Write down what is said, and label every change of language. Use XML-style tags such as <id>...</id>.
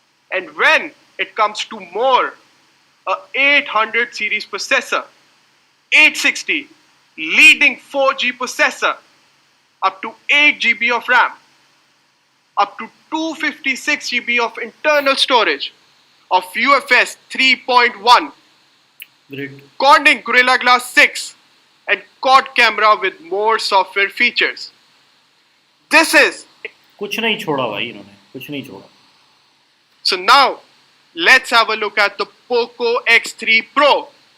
<en>And when it comes to more, a 800 series processor, 860 leading 4G processor, up to 8 GB of RAM, up to 256 GB of internal storage of UFS 3.1, Great. Corning Gorilla Glass 6 and quad camera with more software features. This is</en> <hi>कुछ नहीं छोड़ा भाई इन्होंने, कुछ नहीं छोड़ा.</hi> <en>So now let's have a look at the Poco X3 Pro.</en>